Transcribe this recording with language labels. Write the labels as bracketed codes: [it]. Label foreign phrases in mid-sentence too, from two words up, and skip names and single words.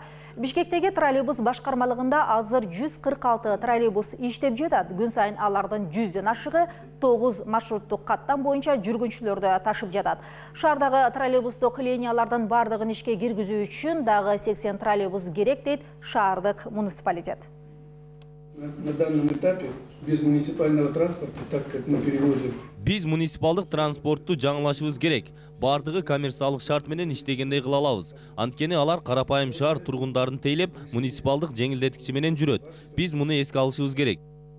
[ky] Бишкектеги троллейбус башкармалыгында азыр 146 троллейбус иштеп жатат. Күн сайын алардын 100дөн ашыгы 9 маршруттук каттам боюнча жүргүнчүлөрдү ташып жатат. Шаардагы троллейбустук линиялардын бардыгын ишке киргизүү үчүн дагы 80 троллейбус керек, дейт шаардык муниципалитет. [ru] На данном этапе без муниципального транспорта, так как мы перевозим. [ky] Биз муниципалдык транспортту жаңылашыбыз керек. Бардыгы коммерциялык шарт менен иштегендей кыла алабыз. Анткени алар карапайым шаар тургундарын тейлеп, муниципалдык жеңилдеткичи менен жүрөт. Биз муну эске алышыбыз керек.